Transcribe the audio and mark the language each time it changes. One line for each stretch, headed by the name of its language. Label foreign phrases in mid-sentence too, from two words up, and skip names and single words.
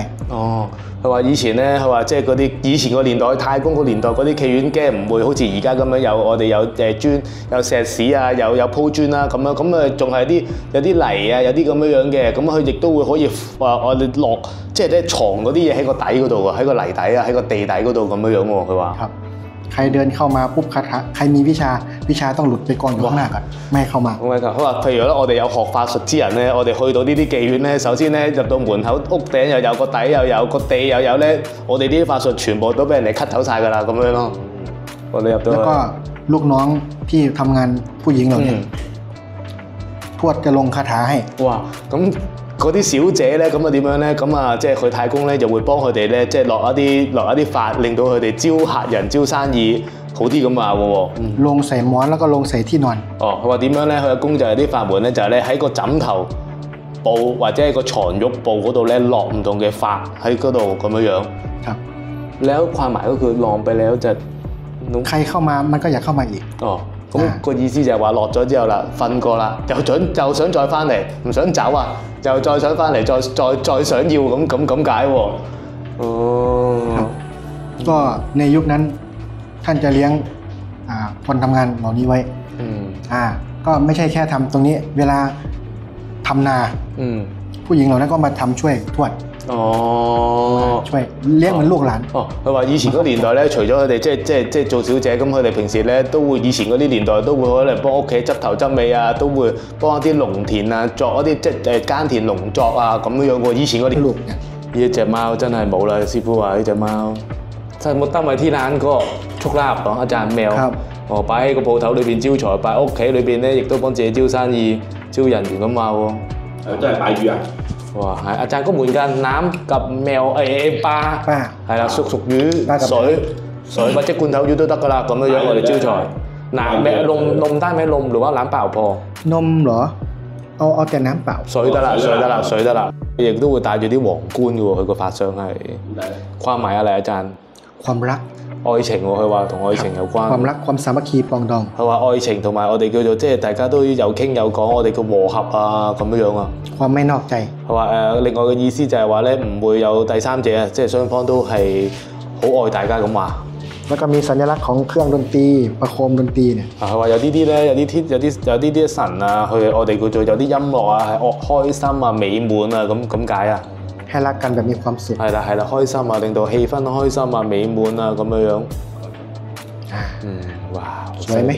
Cantonese: 佢話以前咧佢話即係嗰啲以前個年代太公個年代嗰啲妓院驚唔會好似而家咁樣有我哋有磚有石屎啊有鋪磚啦咁樣咁仲係有啲泥啊有啲咁樣樣嘅咁佢亦都會可以話我哋落即係咧藏嗰啲嘢喺個底嗰度喎喺個泥底啊喺個地底嗰度咁樣樣喎佢話
Thai: ใครเดินเข้ามาปุ๊บคาถาใครมีวิชาต้องหลุดไปก่อนอยู่ข้างหน้าก่อนไม่ให้เข้ามา
Cantonese: 佢話譬如咧我哋有學法術之人咧我哋去到呢啲妓院咧首先咧入到門口屋頂又有個底又有個地又有咧我哋呢啲法術全部都俾人哋 cut 走晒㗎啦咁樣咯我哋入到
Thai: แล้วก็ลูกน้องที่ทำงานผู้หญิงเราเนี่ยทวดจะลงคาถาให้
Cantonese: 哇咁嗰啲小姐咧咁啊點樣咧咁啊即係佢太公咧就會幫佢哋咧即係落一啲法令到佢哋招客人招生意好啲咁話嘅喎
Thai: ลงใส่หมอนแล้วก็ลงใส่ที่นอน
Cantonese: 佢話點樣咧佢嘅功就係啲法門咧就係咧喺個枕頭部或者係個床褥部嗰度咧落唔同嘅法喺嗰度咁樣樣
Thai: ครับ แล้วความหมายก็คือลองไปแล้วจะ ใครเข้ามามันก็อยากเข้ามาอีก
Cantonese: 咁個意思就係話落咗之後啦，瞓過啦，又想再翻嚟，唔想走啊，又再想翻嚟，再想要咁解喎。
Thai: ก็ในยุคนั้นท่านจะเลี้ยงคนทำงานเหล่านี้ไว้ก็ไม่ใช่แค่ทำตรงนี้เวลาทำนาผู้หญิงเหล่านั้นก็มาทำช่วยทวดช่วยเลี้ยงเหมือนลูกหลาน
Cantonese: 佢話以前嗰年代咧，除咗佢哋即係做小姐，咁佢哋平時咧都會以前嗰啲年代都會可能幫屋企執頭執尾啊，都會幫一啲農田啊，作一啲即係耕田農作啊咁樣喎。以前嗰啲呢隻貓真係冇啦，師傅話呢隻貓真係冇得咪
Thai: ที่ร้านก็โชคลาภของอาจารย์แมว
Cantonese: 擺喺個鋪頭裏邊招財，擺屋企裏邊咧亦都幫自己招生意、招人緣咁話喎。都係擺魚啊！哇，係阿贊
Thai: ก็เหมือนกันน้ำกับแมวปลา
Cantonese: 係啦，熟魚水或者罐頭魚都得㗎啦，咁樣我哋招財。嗱，
Thai: นมได้ไหมนมหรือว่าน้ำเปล่าพ อนมเหรอเอาแต่น้ำเปล่า
Cantonese: 水得啦，亦都會帶住啲皇冠嘅喎，佢個法相係。
Thai: ความหมายอะไรอาจารย์ ความรัก
Cantonese: 愛情喎，佢話同愛情有關。
Thai: ความรักความสามัคคีปรองดอง
Cantonese: 佢話愛情同埋我哋叫做即係大家都有傾有講，我哋叫和合啊咁樣啊。
Thai: ความไม่นอกใจ
Cantonese: 佢話另外嘅意思就係話咧唔會有第三者啊，即係雙方都係好愛大家咁話。
Thai: แล้วก็มีสัญลักษณ์ของเครื่องดนตรีประโคมดนตรีเนี่ย
Cantonese: 佢話有啲啲咧，有啲神啊，佢我哋叫做有啲音樂啊，係開心啊、美滿啊咁解啊。
Thai: ให้รักกันแบบมีความสุข
Cantonese: 係啦，開心啊，令到氣氛開心啊、美滿啊咁樣。哇！
Thai: สวยไหม